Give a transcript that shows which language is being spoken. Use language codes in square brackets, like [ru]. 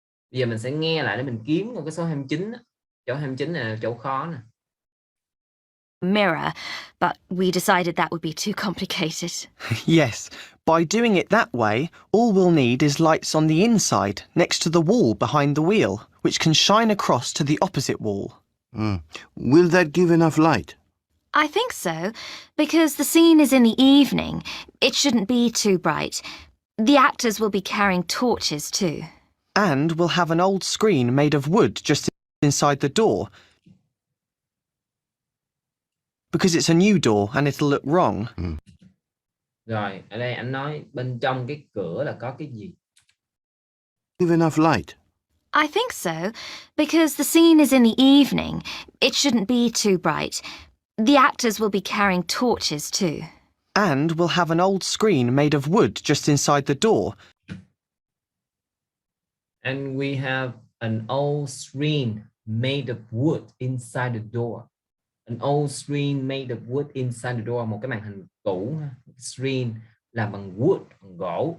[vi] Bây giờ mình sẽ nghe lại để mình kiếm một cái số 29. Chỗ 29 này là chỗ khó nè. [en] Mirror, but we decided that would be too complicated. Yes, by doing it that way, all we'll need is lights on the inside, next to the wall behind the wheel, which can shine across to the opposite wall. Will that give enough light? I think so, because the scene is in the evening. It shouldn't be too bright. The actors will be carrying torches too. And we'll have an old screen made of wood just inside the door. Because it's a new door and it'll look wrong. [vi] Rồi, ở đây anh nói bên trong cái cửa là có cái gì? [en] Give enough light. I think so, because the scene is in the evening. It shouldn't be too bright. The actors will be carrying torches too. And we'll have an old screen made of wood just inside the door. And we have an old screen made of wood inside the door. An old screen made of wood inside the door. [vi] Một cái màn hình cũ. Screen làm bằng wood, bằng gỗ.